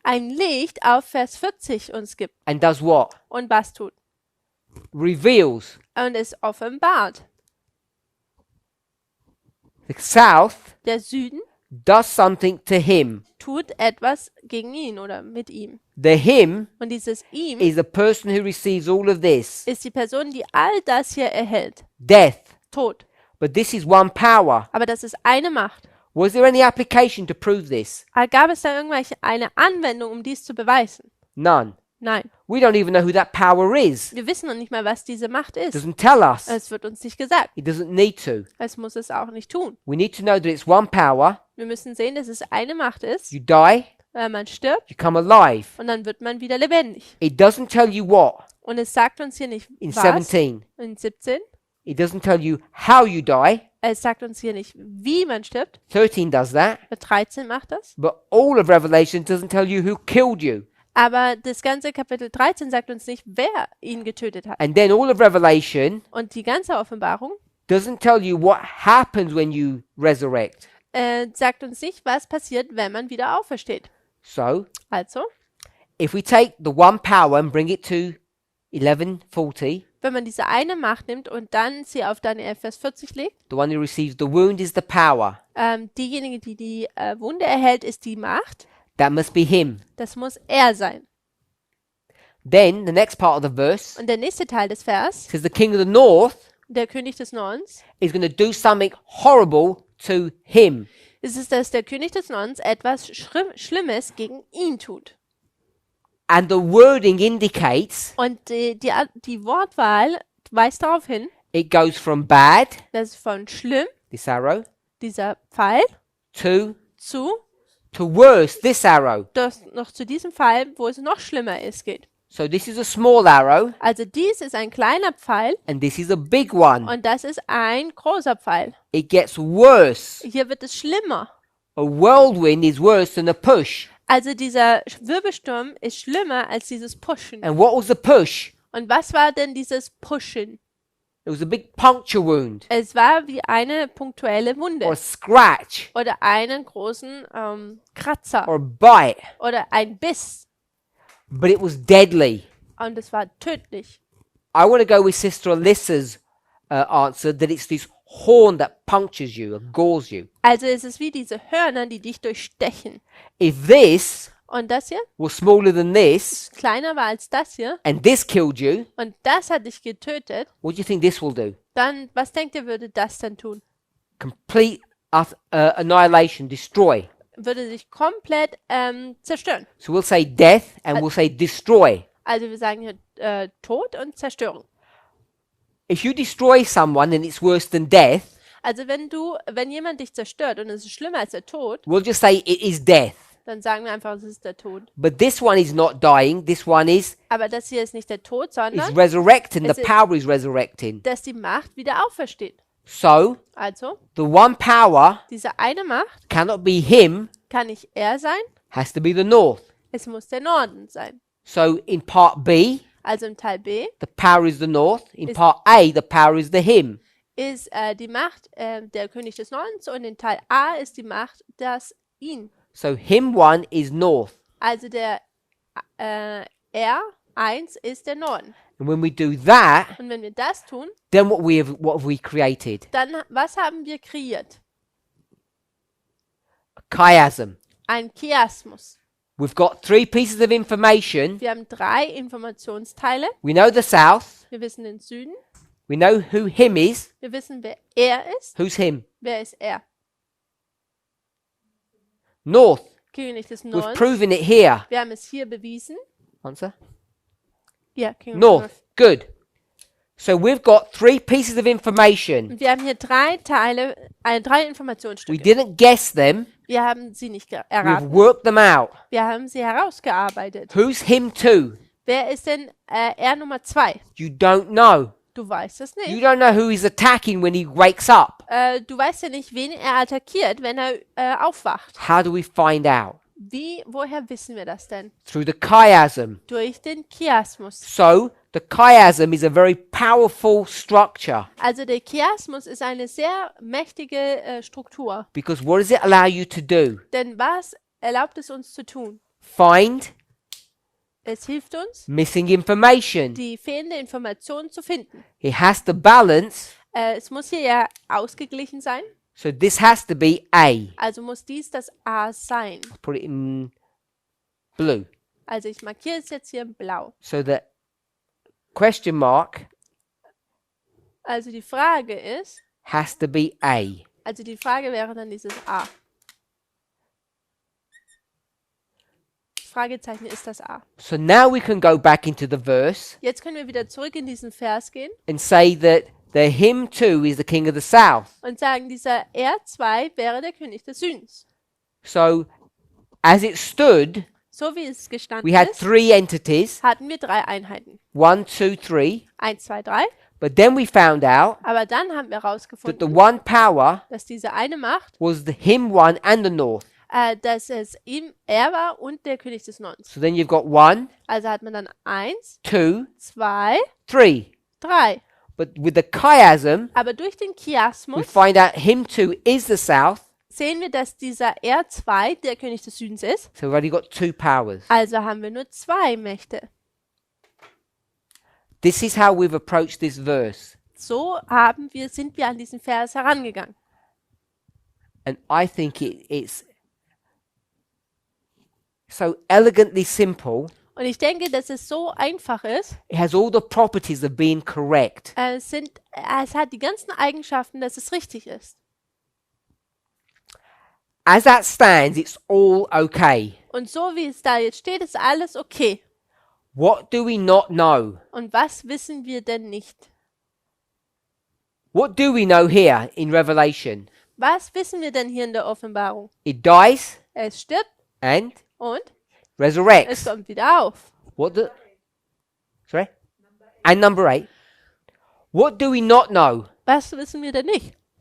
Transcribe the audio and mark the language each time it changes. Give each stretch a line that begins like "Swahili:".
German: ein Licht auf Vers 40 uns gibt.
English: and does what?
German: Und was tut?
English: Reveals
German: Und es offenbart.
English: the south
German: Der Süden
English: does something to him.
German: tut etwas gegen ihn oder mit ihm.
English: The him
German: Und dieses ihm
English: is the person who receives all of this,
German: ist die Person, die all das hier erhält.
English: death.
German: Tod.
English: But this is one power.
German: Aber das ist eine Macht.
English: Was there any application to prove this?
German: Gab es da eine Anwendung, um dies zu beweisen?
English: None.
German: Nein.
English: We don't even know who that power is.
German: Wir wissen noch nicht mal, was diese Macht
English: It
German: ist.
English: doesn't tell us.
German: Es wird uns nicht gesagt.
English: It doesn't need to.
German: Es muss es auch nicht tun.
English: We need to know that it's one power.
German: Wir müssen sehen, dass es eine Macht ist.
English: You die,
German: Man stirbt
English: you come alive.
German: und dann wird man wieder lebendig.
English: It doesn't tell you what
German: Und es sagt uns hier nicht,
English: in
German: was.
English: 17.
German: In 17.
English: It doesn't tell you how you die.
German: Es sagt uns hier nicht, wie man stirbt.
English: 13 does that.
German: 13 macht das.
English: But all of Revelation doesn't tell you who killed you.
German: Aber das ganze Kapitel 13 sagt uns nicht, wer ihn getötet hat.
English: And then all of Revelation
German: Und die ganze Offenbarung
English: doesn't tell you what happens when you resurrect.
German: sagt uns nicht, was passiert, wenn man wieder aufersteht.
English: So,
German: Also,
English: if we take the one power and bring it to 11:40,
German: wenn man diese eine Macht nimmt und dann sie auf Daniel Vers 40 legt,
English: the one who receives the wound is the power.
German: diejenige, die die Wunde erhält, ist die Macht.
English: That must be him.
German: Das muss er sein.
English: Then the next part of the verse
German: Und der nächste Teil des Vers,
English: says the king of the north
German: der König des Nordens,
English: is going to do something horrible to him.
German: ist es, dass der König des Nordens etwas Schlimmes gegen ihn tut.
English: And the wording indicates
German: Und die Wortwahl weist darauf hin,
English: it goes from bad,
German: dass von schlimm,
English: this arrow,
German: dieser Pfeil,
English: to
German: zu
English: worse, this arrow.
German: das noch zu diesem Fall, wo es noch schlimmer ist, geht.
English: So this is a small arrow
German: Also dies ist ein kleiner Pfeil
English: and this is a big one.
German: und das ist ein großer Pfeil.
English: It gets worse.
German: Hier wird es schlimmer.
English: A whirlwind is worse than a push.
German: Also dieser Wirbelsturm ist schlimmer als dieses Pushen.
English: And what was the push?
German: Und was war denn dieses Pushen?
English: It was a big puncture wound
German: Es war wie eine punktuelle
English: or a
German: Wunde
English: scratch
German: oder einen großen Kratzer
English: or a bite,
German: oder ein Biss.
English: but it was deadly.
German: Und es war tödlich.
English: I want to go with Sister Alyssa's answer that it's this horn that punctures you or gores you.
German: Also es ist wie diese Hörner, die dich durchstechen.
English: If this
German: Und das hier
English: was smaller than this
German: kleiner war als das hier
English: and this killed you,
German: und das hat dich getötet,
English: what do you think this will do?
German: dann was denkt ihr, würde das dann tun?
English: Complete annihilation, destroy.
German: Würde sich komplett zerstören.
English: So we'll say death and we'll say destroy.
German: Also wir sagen hier Tod und Zerstörung.
English: If you destroy someone and it's worse than death,
German: Also wenn jemand dich zerstört und es ist schlimmer als der Tod,
English: we'll just say it is death.
German: dann sagen wir einfach, es ist der Tod.
English: But this one is not dying. This one is
German: Aber das hier ist nicht der Tod, sondern
English: resurrecting.
German: Es
English: The
German: ist-
English: power is resurrecting.
German: dass die Macht wieder aufersteht.
English: So
German: Also,
English: the one power
German: diese eine Macht
English: cannot be him,
German: kann nicht er sein,
English: has to be the north.
German: es muss der Norden sein.
English: So in part B,
German: Also im Teil B
English: the power is the north. In
German: Is-
English: part A, the power is the him.
German: ist die Macht der König des Nordens und in Teil A ist die Macht das ihn.
English: So him 1 is north.
German: Also der R1 ist der Norden.
English: And when we do that,
German: Und wenn wir das tun,
English: then what have we created?
German: dann was haben wir kreiert?
English: A chiasm.
German: Ein Chiasmus.
English: We've got 3 pieces of information.
German: Wir haben 3 Informationsteile.
English: We know the south.
German: Wir wissen den Süden.
English: We know who him is.
German: Wir wissen, wer er ist.
English: Who's him?
German: Wer ist er?
English: North.
German: König des
English: We've
German: Nordens.
English: proven it here.
German: Wir haben es hier bewiesen.
English: Answer. Ja, King of the North. Good. So we've got 3 pieces of information.
German: Und wir haben hier 3 Teile, 3
English: We
German: Informationsstücke.
English: didn't guess them.
German: Wir haben sie nicht
English: We've
German: erraten.
English: worked them out.
German: Wir haben sie herausgearbeitet.
English: Who's him 2?
German: Wer ist denn R Nummer 2?
English: You don't know.
German: Du weißt es
English: You
German: nicht.
English: don't know who he's attacking when he wakes up.
German: Du weißt ja nicht, wen er attackiert, wenn er aufwacht.
English: How do we find out?
German: Woher wissen wir das denn?
English: Through the chiasm.
German: Durch den Chiasmus.
English: So the chiasm is a very powerful structure
German: Also der Chiasmus ist eine sehr mächtige Struktur.
English: because what does it allow you to do?
German: Denn was erlaubt es uns zu tun?
English: Find
German: Es hilft uns,
English: missing information.
German: die fehlende Information zu finden.
English: It has to balance,
German: Es muss hier ja ausgeglichen sein.
English: so this has to be A.
German: Also muss dies das A sein.
English: Put it in blue.
German: Also ich markiere es jetzt hier in blau.
English: So the question mark
German: Also die Frage ist,
English: has to be A.
German: also die Frage wäre dann dieses A. Fragezeichen ist das A.
English: So now we can go back into the verse
German: Jetzt können wir wieder zurück in diesen Vers gehen
English: and say that the him too is the king of the south.
German: und sagen, dieser R2 wäre der König des Südens.
English: So as it stood,
German: So wie es gestanden
English: we had
German: ist,
English: 3 entities,
German: hatten wir 3 Einheiten.
English: 1, 2, 3.
German: 1, 2, 3.
English: But then we found out
German: Aber dann haben wir
English: that the
German: herausgefunden,
English: one power
German: dass diese eine Macht,
English: was the him 1 and the north.
German: dass es er war und der König des Nordens.
English: So then you've got 1,
German: Also hat man dann 1,
English: 2,
German: 2,
English: 3.
German: 3.
English: But with the chiasm,
German: Aber durch den
English: we
German: Chiasmus
English: find out him 2 is the south.
German: sehen wir, dass dieser R2 der König des Südens ist.
English: So we've only got 2 powers.
German: Also haben wir nur 2 Mächte.
English: This is how we've approached this verse.
German: So sind wir an diesen Vers herangegangen.
English: And I think it's so elegantly simple.
German: Und ich denke, dass es so einfach ist.
English: It has all the properties of being correct.
German: Es hat die ganzen Eigenschaften, dass es richtig ist.
English: As that stands, it's all okay.
German: Und so wie es da jetzt steht, ist alles okay.
English: What do we not know?
German: Und was wissen wir denn nicht?
English: What do we know here in Revelation?
German: Was wissen wir denn hier in der Offenbarung?
English: It dies
German: Es stirbt
English: and
German: und es
English: resurrects.
German: kommt wieder auf.
English: What the? Sorry? And number 8. What do we not know?
German: Was wissen wir denn nicht?